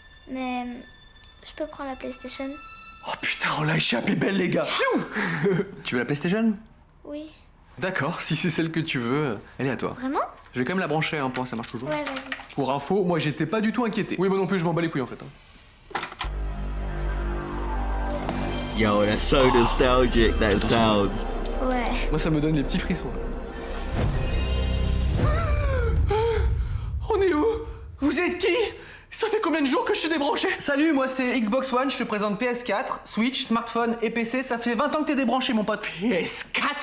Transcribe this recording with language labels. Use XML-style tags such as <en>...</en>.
<fr>Mais je peux prendre la PlayStation? Oh putain, on l'a échappé belle les gars! Tu veux la PlayStation? Oui. D'accord, si c'est celle que tu veux, elle est à toi. Vraiment? Je vais quand même la brancher, hein, pour voir si ça marche toujours. Ouais, vas-y. Pour info, moi j'étais pas du tout inquiété. Oui, moi non plus, je m'en bats les couilles en fait. hein.</fr> <en>Yo, that's so nostalgic, that sound.</en> <fr>Ouais. Moi ça me donne les petits frissons. On est où? Vous êtes qui? Ça fait combien de jours que je suis débranché? Salut, moi c'est Xbox One, je te présente PS4, Switch, smartphone et PC. Ça fait 20 ans que t'es débranché, mon pote. PS4?</fr>